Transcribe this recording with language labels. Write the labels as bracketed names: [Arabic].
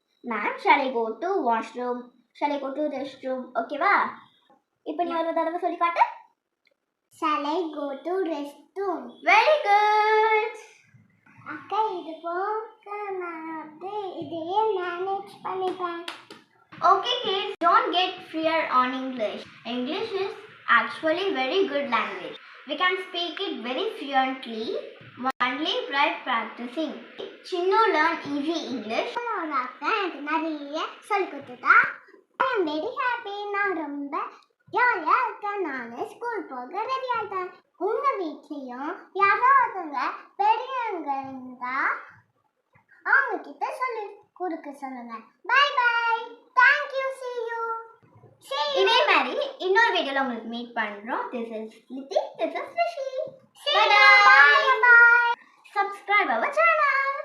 [English] Ma'am, shall I go to washroom? Shall I go to restroom? ஓகேவா? [Tamil] இப்போ நீ ஒரு தடவை சொல்லி காட்டு. [English] Shall I go to restroom? Very good. [Tamil] அக்கா, இது போக நான் இதையே மேனேஜ் பண்ணிப்பேன். [English] Okay kids, don't get fear on English. English is actually very good language. We can speak it very fluently only by practicing. Chinnu learn easy English. [Tamil] அக்கா எனக்கு நிறைய சொல்லி கொடுத்துட்டா. [English] I am very happy. [Tamil] நான் ரொம்ப ஜாலியா இருக்கேன். நான் ஸ்கூல் போக ரெடி ஆயிட்டேன். உங்க வீட்லயும் யாராவது பெரியவங்க இருந்தா அவங்க கிட்ட சொல்லி கொடுக்க சொல்லுங்க. [English] Bye bye. Thank you. See you. [Tamil] இதே மாதிரி இன்னொரு வீடியோல உங்களுக்கு மீட் பண்றோம். [English] This is Liti. This is Rishi. Bye bye. Subscribe our channel.